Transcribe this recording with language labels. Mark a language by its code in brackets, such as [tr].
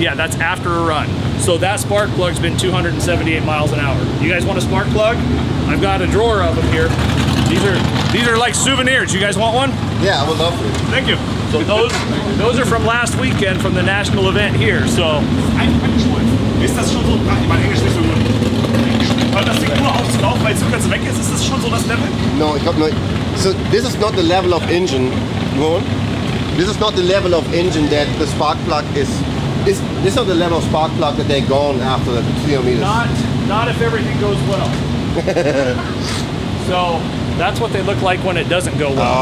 [en] Yeah, that's after a run. So that spark plug's been 278 miles an hour. You guys want a spark plug? I've got a drawer of them here. These are like souvenirs. You guys want one? Yeah, I would love to. Thank you. So those are from last weekend from the national event here. So. [de] Ist das schon so, mein Englisch nicht so gut. Hört das Ding nur auf zu laufen, weil es rückwärts weg ist? Ist das schon so das Level? No, ich glaube nicht. [en] So this is not the level of engine. Go on. This is not the level of engine that the spark plug is. This is not the level of spark plug that they're gone after the 300 meters. Not if everything goes well. So that's what they look like when it doesn't go well.